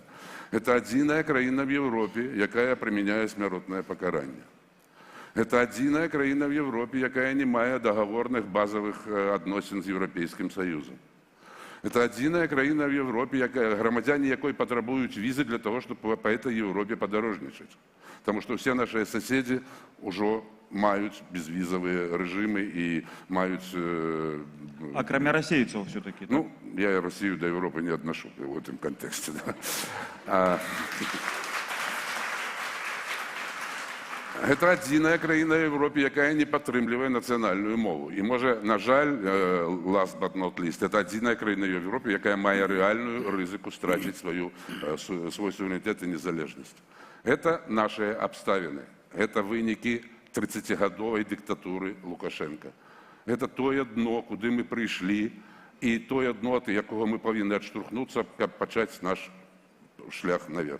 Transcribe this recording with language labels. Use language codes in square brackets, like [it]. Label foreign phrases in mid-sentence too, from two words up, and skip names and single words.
[be] Это адзіная краіна в Европе, якая прымяняе смяротнае пакаранне. Это адзіная краіна в Европе, якая не мае дагаворных базавых адносін з Еўрапейскім Саюзам. Это адзіная краіна в Европе, грамадзяне якой патрабуюць візы [ru] для того, чтобы по этой Европе [be] падарожнічаць. [ru] Потому что все наши соседи уже [be] маюць безвізавыя рэжымы і маюць... Акрамя расейцаў все-таки. [ru] Ну, я Россию до Европы не отношу в этом контексте. Да. [be] Гэта адзіная краіна в Европе, якая не падтрымлівае нацыянальную мову. І, можа, на жаль, [en] last but not least, [be] это адзіная краіна в Европе, якая мае рэальную рызыку страціць свой суверэнітэт і незалежнасць. [ru] Это наши [be] обставины, это вынікі 30-гадовай диктатуры Лукашенко. Это тое дно, куды мы прыйшлі і той адноты, якого мы павінны адштурхнуцца, каб пачаць наш шлях наверх.